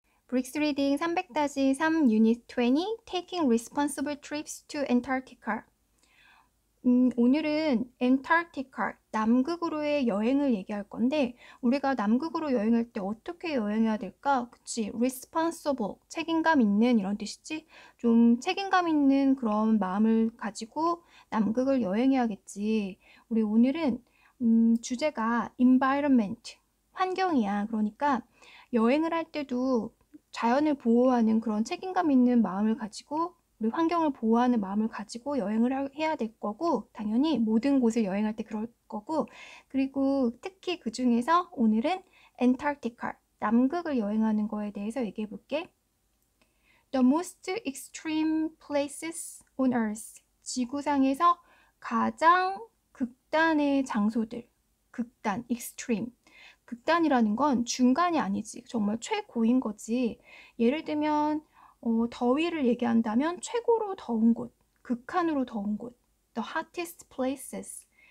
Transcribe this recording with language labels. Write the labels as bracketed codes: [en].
[en] 브릭스 리딩 300-3 유닛 20 Taking Responsible Trips to Antarctica. [ko] 오늘은 엔타르티카, 남극으로의 여행을 얘기할 건데 우리가 남극으로 여행할 때 어떻게 여행해야 될까? 그치? Responsible, 책임감 있는 이런 뜻이지? 좀 책임감 있는 그런 마음을 가지고 남극을 여행해야겠지. 우리 오늘은 주제가 environment, 환경이야. 그러니까 여행을 할 때도 자연을 보호하는 그런 책임감 있는 마음을 가지고 우리 환경을 보호하는 마음을 가지고 여행을 해야 될 거고 당연히 모든 곳을 여행할 때 그럴 거고 그리고 특히 그 중에서 오늘은 엔타르티카, 남극을 여행하는 거에 대해서 얘기해 볼게. [en] The most extreme places on Earth. [ko] 지구상에서 가장 극단의 장소들. 극단, extreme. 극단이라는 건 중간이 아니지. 정말 최고인 거지. 예를 들면 더위를 얘기한다면 최고로 더운 곳, 극한으로 더운 곳, [en] the hottest places.